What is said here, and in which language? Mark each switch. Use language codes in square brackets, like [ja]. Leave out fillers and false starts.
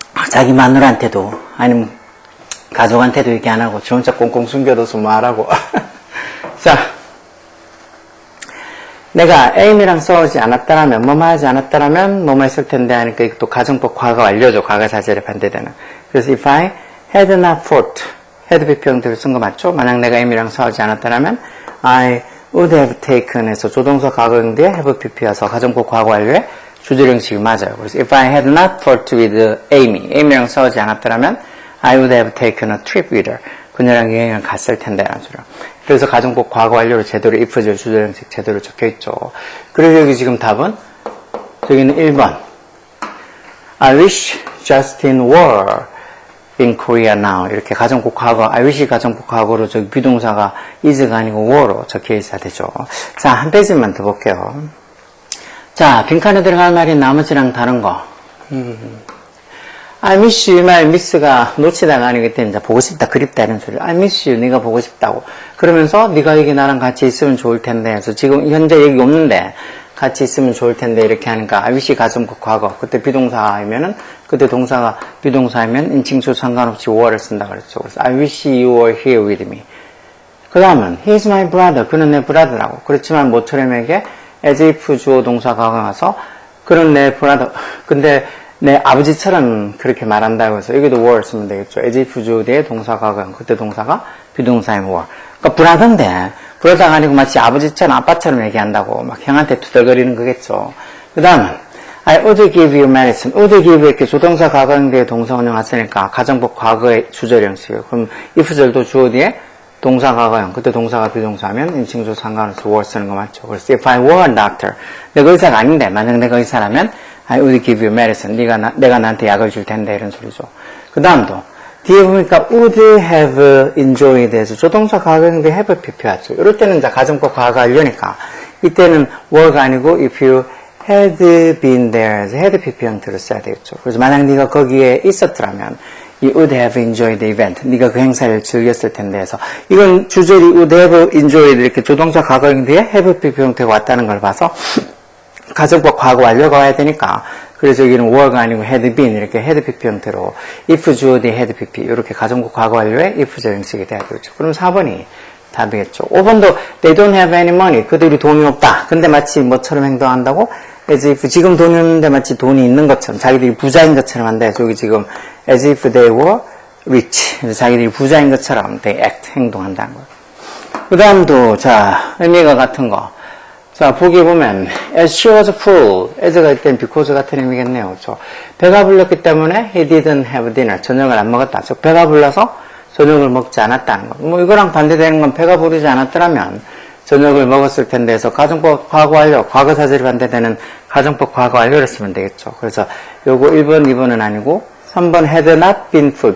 [ko] 자기 마누라한테도 아니면 가족한테도 얘기 안 하고 지 혼자 꽁꽁 숨겨둬서 말하고 자 내가 에임이랑 싸우지 않았다라면 뭐뭐 하지 않았다라면 뭐뭐 했을 텐데 하니까 이것도 가정법 과거 완료죠. 과거 사실에 반대되는. 그래서 [en] if I had not fought had [ko] 비평들을 쓴 거 맞죠? 만약 내가 에임이랑 싸우지 않았다라면 [en] I would have taken [ko] 해서 조동사 과거형대에 have pp여서 가정법 과거 완료에 주절 형식이 맞아요. [en] 그래서 if I had not fought with Amy, [ko] Amy랑 싸우지 않았더라면 [en] I would have taken a trip with her. [ko] 그녀랑 여행을 갔을 텐데 라는 소리야. 그래서 가정법 과거 완료로 제대로 if절 주절 형식 제대로 적혀 있죠. 그리고 여기 지금 답은 저기는 1번. [en] I wish Justin were in Korea now. [ko] 이렇게 가정법 과거, I wish 가정법 과거로 저기 비동사가 is가 아니고 were로 적혀 있어야 되죠. 자, 한 페이지만 더 볼게요. 자, 빈칸에 들어갈 말이 나머지랑 다른 거. [en] I miss you, [ko] 이 말 miss가 놓치다가 아니기 때문에 보고 싶다, 그립다 이런 소리. [en] I miss you, [ko] 네가 보고 싶다고. 그러면서 네가 여기 나랑 같이 있으면 좋을 텐데. 그래서 지금 현재 여기 없는데 같이 있으면 좋을 텐데 이렇게 하니까 I wish 가정법 과거. 그때 비동사이면은 그때 동사가 비동사이면 인칭수 상관없이 were를 쓴다 그랬죠. [en] 그래서 I wish you were here with me. [ko] 그 다음은 [en] he's my brother. [ko] 그는 내 브라더라고. 그렇지만 모처럼에게 as if 주어 동사 과거 와서 그는 내 브라더. 근데 내 아버지처럼 그렇게 말한다고 해서 여기도 were 쓰면 되겠죠. as if 주어 뒤에 동사 과거형. 그때 동사가 비동사인 were. 그러니까 브라더인데 브라더가 아니고 마치 아버지처럼 아빠처럼 얘기한다고 막 형한테 투덜거리는 거겠죠. 그 다음은 [en] I would give you medicine. [ko] would give 이렇게 조동사 과거형 뒤에 동사 원형 왔으니까 가정법 과거의 주절 형식이에요. 그럼 if절도 주어 뒤에 동사 과거형. 그때 동사가 비동사면 인칭조 상관없이 were 쓰는 거 맞죠. 그래서 [en] if I were a doctor. [ko] 내가 의사가 아닌데 만약 내가 의사라면 [en] I would give you medicine. [ko] 내가 나한테 약을 줄 텐데 이런 소리죠. 그 다음도 뒤에 보니까 would have enjoyed 해서 조동사 과거형도 have 필요하죠. 이럴 때는 이제 가정법 과거 하려니까 이때는 were가 아니고 [en] if you had been there [ko] 해서 had PP 형태로 써야 되겠죠. 그래서 만약 네가 거기에 있었더라면 [en] you would have enjoyed the event. [ko] 네가 그 행사를 즐겼을 텐데 해서 이건 주절이 [en] would have enjoyed [ko] 이렇게 조동사 과거형 뒤에 have PP 형태가 왔다는 걸 봐서 가정법 과거 완료가 와야 되니까 그래서 여기는 were가 아니고 had been 이렇게 had PP 형태로 if 주어 뒤에 had PP 이렇게 가정법 과거 완료에 if절 형식이 돼야 되겠죠. 그럼 4번이 답이겠죠. 5번도 [en] they don't have any money. [ko] 그들이 돈이 없다. 근데 마치 뭐처럼 행동한다고? as if 지금 돈이 없는데 마치 돈이 있는 것처럼 자기들이 부자인 것처럼 한다. 여기 지금 [en] as if they were rich. [ko] 그래서 자기들이 부자인 것처럼 [en] they act [ko] 행동한다는 거예요. 그 다음도 자 의미가 같은 거. 자 보기 보면 [en] as she was full. [ko] as가 있을 땐 because 같은 의미겠네요. 그렇죠? 배가 불렀기 때문에 [en] he didn't have dinner. [ko] 저녁을 안 먹었다. 즉 배가 불러서 저녁을 먹지 않았다는 거. 뭐 이거랑 반대되는 건 배가 부르지 않았더라면 저녁을 먹었을 텐데 해서 가정법 과거 완료, 과거사절이 반대되는 가정법 과거 완료를 쓰면 되겠죠. 그래서 요거 1번, 2번은 아니고 3번 [en] had not been full.